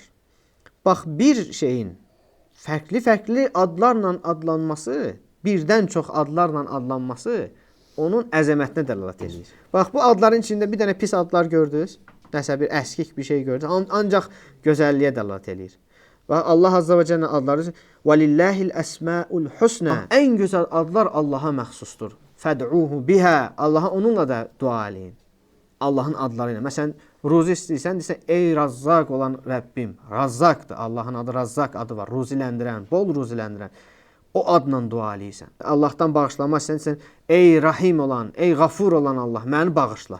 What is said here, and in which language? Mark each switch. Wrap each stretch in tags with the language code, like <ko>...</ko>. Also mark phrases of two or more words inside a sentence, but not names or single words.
<az>Bax, bir şeyin fərqli-fərqli adlarla adlanması, birdən çox adlarla adlanması onun əzəmətinə dəlalət edir. Bax, bu adların içində bir dənə pis adlar gördünüz. Nəsə bir əskik bir şey gördünüz. Ancaq gözəlliyə dəlalət edir. Və Allah</az> <ar>عز وجل</ar> <az>adları</az> <ar>وَلِلَّهِ الْأَسْمَاءُ الْحُسْنَى</ar> <az>Ən gözəl adlar Allaha məxsusdur.</az> <ar>فَدْعُوهُ بِهَا</ar> <az>Allaha onunla da dua eləyin. Allahın adları ilə. Məsələn, Ruzi istəyirsən, desən, ey Razzaq olan Rəbbim. Razzaqdır. Allahın adı Razzaq adı var. Ruziləndirən, bol ruziləndirən. O adla dua eləyirsən. Allahdan bağışlanma istəyirsən, ey Rahim olan, ey Qafur olan Allah, məni bağışla.</az>